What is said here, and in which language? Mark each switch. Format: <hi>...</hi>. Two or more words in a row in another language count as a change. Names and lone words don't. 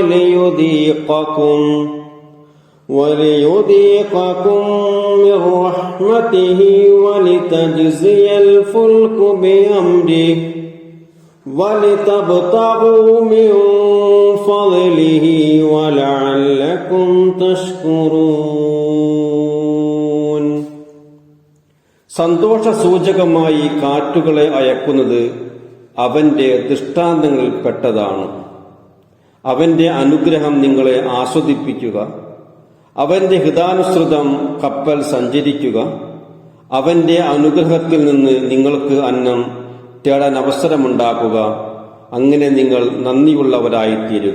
<ar>وَلِيُذِيقَكُمْ من رحمته ولتجزي الفلك بأمره ولتبتغوا من فضله ولعلكم تشكرون.</ar> <ml>സന്തോഷസൂചകമായി കാറ്റുകളെ അയക്കുന്നത് അവന്റെ ദൃഷ്ടാന്തങ്ങളിൽപ്പെട്ടതാണ്. അവന്റെ അനുഗ്രഹം നിങ്ങളെ ആസ്വദിപ്പിക്കുക, അവന്റെ ഹിതാനുസൃതം കപ്പൽ സഞ്ചരിക്കുക, അവന്റെ അനുഗ്രഹത്തിൽ നിന്ന് നിങ്ങൾക്ക് അന്നം തേടാൻ അവസരമുണ്ടാക്കുക, അങ്ങനെ നിങ്ങൾ നന്ദിയുള്ളവരായിത്തീരുക.</ml>